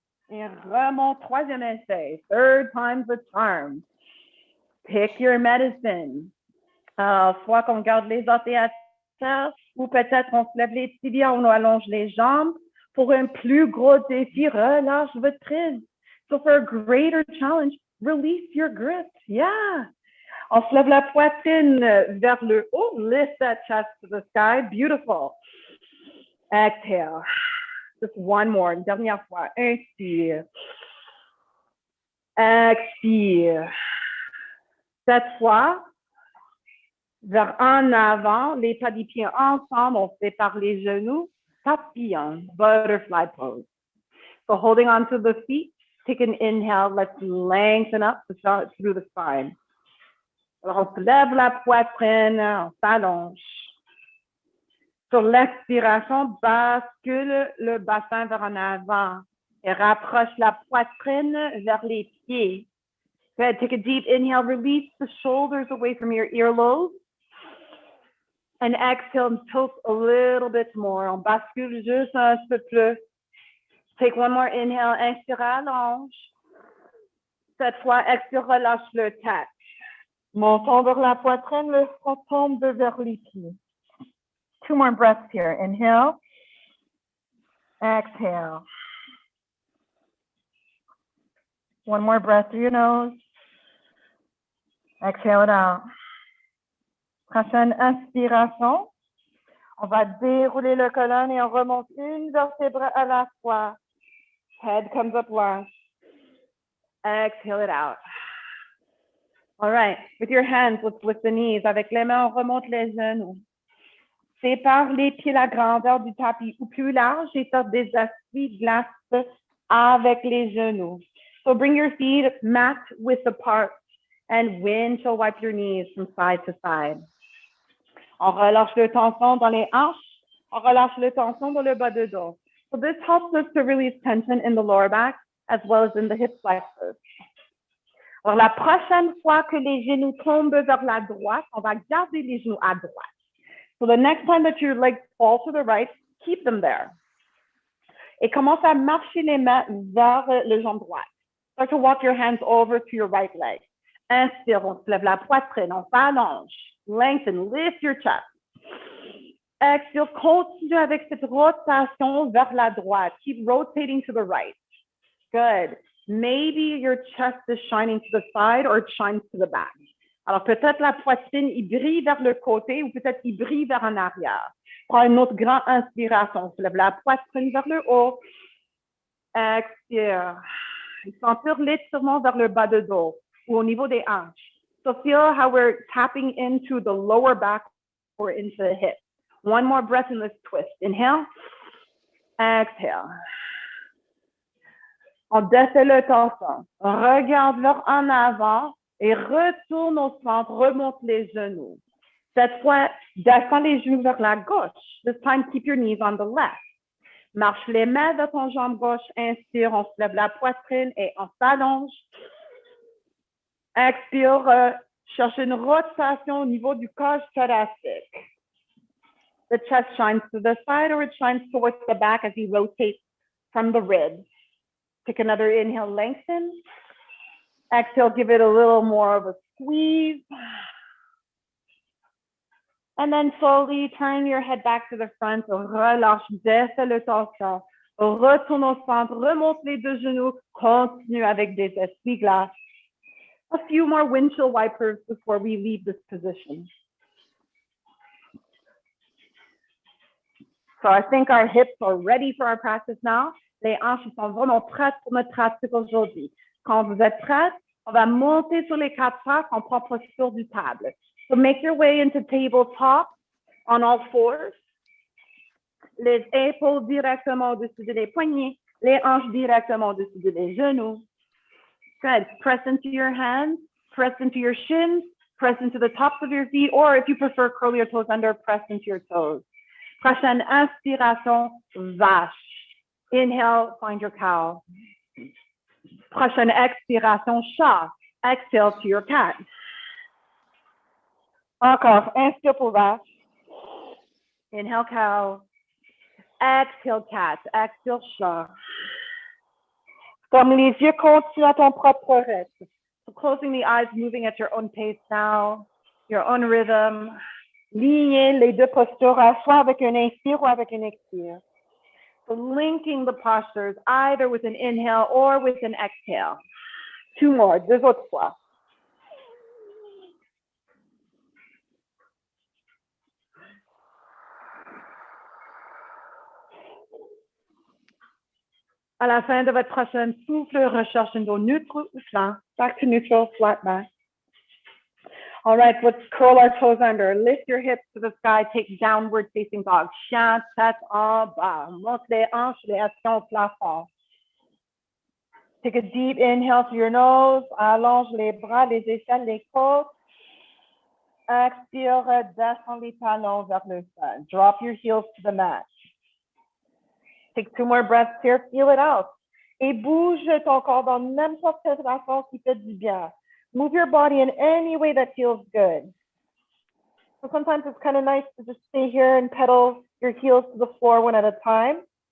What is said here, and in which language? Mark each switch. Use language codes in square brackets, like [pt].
[fr] Et remonte, troisième essai. [en] Third time's the charm. Pick your medicine. [fr] Soit qu'on garde les orteils à terre, ou peut-être on se lève les tibias, on allonge les jambes. Pour un plus gros défi, relâche votre prise. [en] So for a greater challenge, release your grip. Yeah. [fr] On se lève la poitrine vers le haut. [en] Lift that chest to the sky. Beautiful. Exhale. Just one more. [fr] Une dernière fois. Inspire. Expire. Cette fois, vers en avant, les pas des pieds ensemble, on sépare les genoux. [en] Papillon, butterfly pose. So holding on to the feet, take an inhale. Let's lengthen up through the spine. [fr] Alors, on se lève la poitrine, on s'allonge. Sur l'expiration, bascule le bassin vers en avant et rapproche la poitrine vers les pieds. [en] Good. Take a deep inhale. Release the shoulders away from your earlobes. And exhale and tilt a little bit more. [fr] On bascule juste un peu plus. [en] Take one more inhale. [fr] Inspire, allonge. Cette fois, expire, relâche le tête. Montons vers la poitrine, le front tombe vers les pieds. [en] Two more breaths here. Inhale. Exhale. One more breath through your nose. Exhale it out. [fr] Prochaine inspiration. On va dérouler le colonne et on remonte une vertèbre à la fois. [en] Head comes up last. Exhale it out. All right. With your hands, let's lift the knees. [fr] Avec les mains, on remonte les genoux. Sépare les pieds la grandeur du tapis ou plus large et sorte des essuie-glaces avec les genoux. [en] So bring your feet mat width apart and windshield wipe your knees from side to side. [fr] On relâche le tension dans les hanches. On relâche le tension dans le bas de dos. [en] So this helps us to release tension in the lower back as well as in the hip flexors. [fr] Alors, la prochaine fois que les genoux tombent vers la droite, on va garder les genoux à droite. [en] So the next time that your legs fall to the right, keep them there. [fr] Et commence à marcher les mains vers le jambe droite. [en] Start to walk your hands over to your right leg. [fr] Inspire, on se lève la poitrine, on s'allonge. [en] Lengthen, lift your chest. [fr] Expire, continue avec cette rotation vers la droite. [en] Keep rotating to the right. Good. Maybe your chest is shining to the side or it shines to the back. [fr] Alors, peut-être la poitrine, il brille vers le côté ou peut-être il brille vers en arrière. Prends une autre grande inspiration. On se lève la poitrine vers le haut. Expire. Sentir l'étirement vers le bas de dos ou au niveau des hanches. [en] So feel how we're tapping into the lower back or into the hip. One more breath in this twist. Inhale. Exhale. [fr] On défait le torsion. Regarde vers en avant et retourne au centre. Remonte les genoux. Cette fois, descends les genoux vers la gauche. [en] This time, keep your knees on the left. [fr] Marche les mains vers ton jambe gauche. Inspire, on se lève la poitrine et on s'allonge. Expire, cherche une rotation au niveau du cage thoracique. [en] The chest shines to the side or it shines towards the back as you rotate from the ribs. Take another inhale, lengthen. Exhale, give it a little more of a squeeze. And then slowly turn your head back to the front. [fr] Relâche, défais le torsion. Retourne au centre, remonte les deux genoux. Continue avec des essuie-glaces. [en] A few more windshield wipers before we leave this position. So I think our hips are ready for our practice now. [fr] Les hanches sont vraiment prêtes pour notre pratique aujourd'hui. Quand vous êtes prêtes, on va monter sur les quatre pattes en prend posture du table. [en] So make your way into tabletop on all fours. [fr] Les épaules directement au-dessus des poignets, les hanches directement au-dessus des genoux. [en] Good. Press into your hands, press into your shins, press into the tops of your feet, or if you prefer, curl your toes under, press into your toes. [fr] Prochaine inspiration, vache. [en] Inhale, find your cow. [fr] Prochaine expiration, chat. [en] Exhale to your cat. [fr] Encore, inspire pour vache. [en] Inhale, cow. Exhale, cat. Exhale, [fr] chat. Comme les yeux continuent à ton propre rythme. [en] So closing the eyes, moving at your own pace now, your own rhythm. [fr] Lignez les deux postures, soit avec un inspire ou avec un expire. [en] So linking the postures either with an inhale or with an exhale. Two more, [fr] deux autres fois. À la fin de votre prochaine souffle, recherche un dos neutre ou flat. [en] Back to neutral, flat back. All right, let's curl our toes under. Lift your hips to the sky. Take downward facing dog. [fr] Chien, tête en bas. Monte les hanches, les actions au plafond. [en] Take a deep inhale through your nose. [fr] Allonge les bras, les aisselles, les côtes. Expire, descends les talons vers le sol. [en] Drop your heels to the mat. Take 2 more breaths here. Feel it out. [fr] Et bouge ton corps dans n'importe quelle façon qui fait du bien. [en] Move your body in any way that feels good. So sometimes it's kind of nice to just stay here and pedal your heels to the floor one at a time.